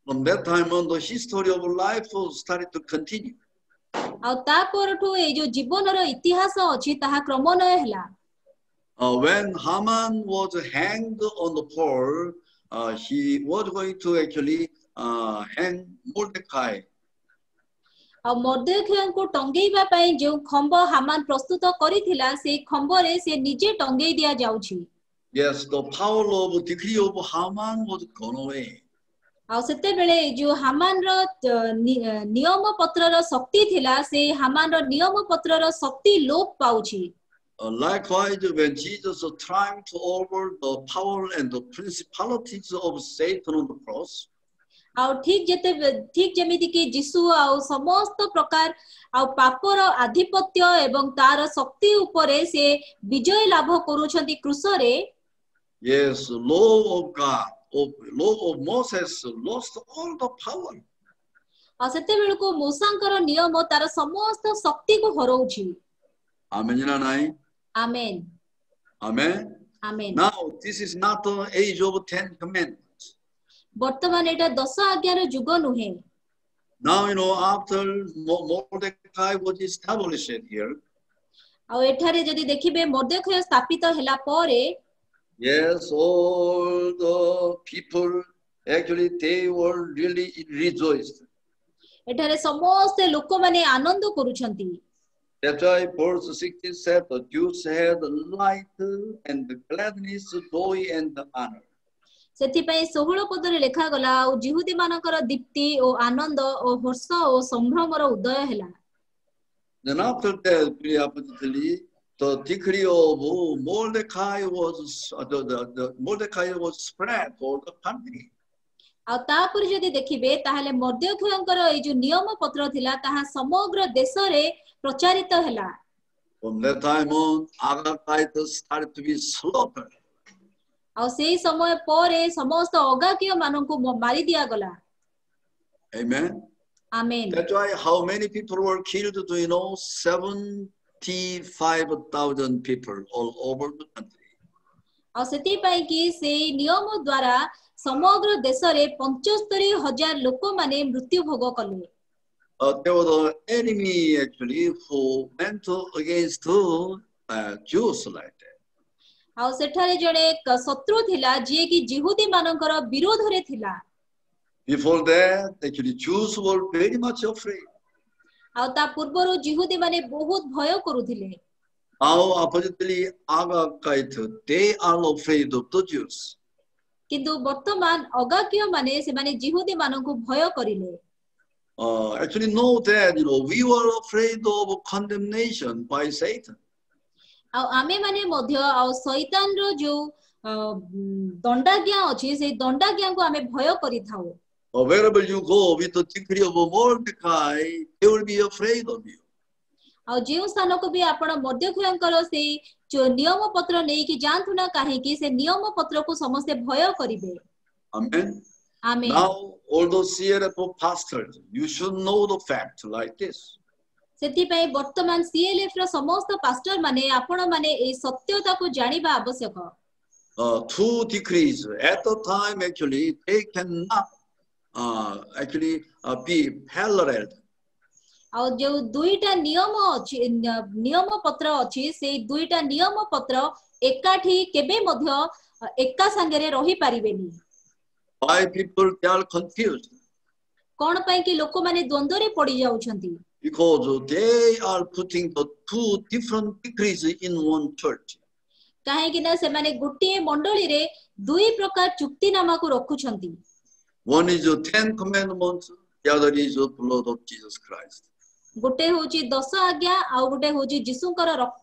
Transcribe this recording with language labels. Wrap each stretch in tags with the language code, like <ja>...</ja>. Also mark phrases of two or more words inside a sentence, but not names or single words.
<en>from that time on, the history of life started to continue.</en> <or>ଆଉ ତା ପରଠୁ ଏଇ ଯୋଉ ଜୀବନର ଇତିହାସ ଅଛି ତାହା କ୍ରମନ୍ୱୟ ହେଲା।</or> <en>When Haman was hanged on the pole, he was going to actually hang Mordecai.</en> <or>ଆଉ ମର୍ଦ୍ଦୋଖେୟଙ୍କୁ ଟଙ୍ଗେଇବା ପାଇଁ ଯେଉଁ ଖମ୍ବ ହାମାନ ପ୍ରସ୍ତୁତ କରିଥିଲା ସେଇ ଖମ୍ବରେ ସେ ନିଜେ ଟଙ୍ଗେଇ ଦିଆ ଯାଉଛି।</or> <en>Yes, the power of decree of Haman was gone away.</en> <or>ଆଉ ସେତେବେଳେ ଯୋଉ ହାମାନର ନିୟମ ପତ୍ରର ଶକ୍ତି ଥିଲା ସେ ହାମାନର ନିୟମ ପତ୍ରର ଶକ୍ତି ଲୋପ ପାଉଛି।</or> <en>Likewise, when Jesus was trying to over the power and the principalities of Satan on the cross,</en> <or>ଆଉ ଠିକ ଯେମିତି କି ଯୀଶୁ ଆଉ ସମସ୍ତ ପ୍ରକାର ଆଉ ପାପର ଆଧିପତ୍ୟ ଏବଂ ତାର ଶକ୍ତି ଉପରେ ସେ ବିଜୟ ଲାଭ କରୁଛନ୍ତି କ୍ରୁଶରେ।</or> <en>yes, law of God, law of Moses lost all the power.</en> <or>ଆଉ ସେତେବେଳକୁ ମୋସାଙ୍କର ନିୟମ ତାର ସମସ୍ତ ଶକ୍ତିକୁ ହରଉଛି। Amen na nai? Amen. Amen. Amen.</or> <en>Now, this is not the age of 10 commandments.</en> <or>ବର୍ତ୍ତମାନ ଏଟା 10 ଆଜ୍ଞାର ଯୁଗ ନୁହେଁ।</or> <en>Now, after Mordecai was established here,</en> <or>ଆଉ ଏଠାରେ ଯଦି ଦେଖିବେ ମର୍ଦ୍ଦୋଖେୟ ସ୍ଥାପିତ ହେଲା ପରେ,</or> <en>yes, all the people actually they were really rejoiced.</en> <or>ଏଠାରେ ସମସ୍ତେ ଲୋକମାନେ ଆନନ୍ଦ କରୁଛନ୍ତି।</or> <en>That's why verse 16 said the Jews had light and the gladness, joy and the honor.</en> <or>ସେଥିପାଇଁ 16 ପଦରେ ଲେଖାଗଲା ଆଉ ଜିହୁଦୀ ମାନଙ୍କର ଦୀପ୍ତି ଓ ଆନନ୍ଦ ଓ ହର୍ଷ ଓ ସମ୍ଭ୍ରମର ଉଦୟ ହେଲା।</or> <en>Then after that, the decree of Mordecai was Mordecai was spread all the country.</en> <or>ଆଉ ତାପରେ ଯଦି ଦେଖିବେ ତାହେଲେ ମର୍ଦ୍ଦୋଖେୟଙ୍କର ଏଇ ଯୋଉ ନିୟମ ପତ୍ର ଥିଲା ତାହା ସମଗ୍ର ଦେଶରେ ପ୍ରଚାରିତ ହେଲା।</or> <en>From that time on, Agagites started to be slaughtered.</en> <or>ଆଉ ସେଇ ସମୟ ପରେ ସମସ୍ତ ଅଗାକିୟ ମାନଙ୍କୁ ମାରି ଦିଆଗଲା। Amen. Amen.</or> <en>That's why how many people were killed? 75,000 people all over the country.</en> <or>ଆଉ ସେଥିପାଇଁ କି ସେଇ ନିୟମ ଦ୍ୱାରା ସମଗ୍ର ଦେଶରେ 75,000 ଲୋକମାନେ ମୃତ୍ୟୁ ଭୋଗ କଲେ।</or> <en>There was an enemy actually who went against Jews like that.</en> <or>ଆଉ ସେଠାରେ ଜଣେ ଶତ୍ରୁ ଥିଲା ଯିଏ କି ଜିହୁଦୀ ମାନଙ୍କର ବିରୋଧରେ ଥିଲା।</or> <en>Before that, actually Jews were very much afraid.</en> <or>ଆଉ ତା ପୂର୍ବରୁ ଜିହୁଦୀ ମାନେ ବହୁତ ଭୟ କରୁଥିଲେ।</or> <en>Now, oppositely, Agagites, they are afraid of the Jews.</en> <or>କିନ୍ତୁ ବର୍ତ୍ତମାନ ଅଗାକିୟ ମାନେ ସେମାନେ ଜିହୁଦୀ ମାନଙ୍କୁ ଭୟ କରିଲେ।</or> <en>Actually, know that we were afraid of condemnation by Satan.</en> <or>ଆଉ ଆମେ ମାନେ ମଧ୍ୟ ଆଉ ଶୈତାନର ଯୋଉ ଦଣ୍ଡାଜ୍ଞା ଅଛି ସେଇ ଦଣ୍ଡାଜ୍ଞାକୁ ଆମେ ଭୟ କରିଥାଉ।</or> <en>Wherever you go with the decree of Mordecai, they will be afraid of you.</en> <or>ଆଉ ଯେଉଁ ସ୍ଥାନକୁ ବି ଆପଣ ମର୍ଦ୍ଦୋଖେୟଙ୍କର ସେଇ ନିୟମ ପତ୍ର ନେଇକି ଯାଆନ୍ତୁ ନା କାହିଁକି ସେ ନିୟମ ପତ୍ରକୁ ସମସ୍ତେ ଭୟ କରିବେ। Amen. Amen.</or> <en>Now, all those CLF pastors, you should know the fact like this.</en> <or>ସେଥିପାଇଁ ବର୍ତ୍ତମାନ CLF ର ସମସ୍ତ ପାଷ୍ଟର ମାନେ ଆପଣ ମାନେ ଏହି ସତ୍ୟତାକୁ ଜାଣିବା ଆବଶ୍ୟକ।</or> <en>Two decrees at the time actually they cannot actually be parallel.</en> <or>ଆଉ ଯୋଉ ଦୁଇଟା ନିୟମ ଅଛି ନିୟମ ପତ୍ର ଅଛି ସେଇ ଦୁଇଟା ନିୟମ ପତ୍ର ଏକାଠି କେବେ ମଧ୍ୟ ଏକା ସାଙ୍ଗରେ ରହି ପାରିବେନି।</or> <en>Why people they are confused?</en> <or>କଣ ପାଇଁ କି ଲୋକମାନେ ଦ୍ୱନ୍ଦ୍ୱରେ ପଡି ଯାଉଛନ୍ତି?</or> <en>Because they are putting the two different decrees in one church.</en> <or>କାହିଁକି ନା ସେମାନେ ଗୋଟିଏ ମଣ୍ଡଳୀରେ ଦୁଇ ପ୍ରକାର ଚୁକ୍ତିନାମାକୁ ରଖୁଛନ୍ତି।</or> <en>One is the 10 commandments, the other is the blood of Jesus Christ.</en> <or>ଗୋଟେ ହଉଛି 10 ଆଜ୍ଞା ଆଉ ଗୋଟେ ହଉଛି ଯୀଶୁଙ୍କର ରକ୍ତ।</or>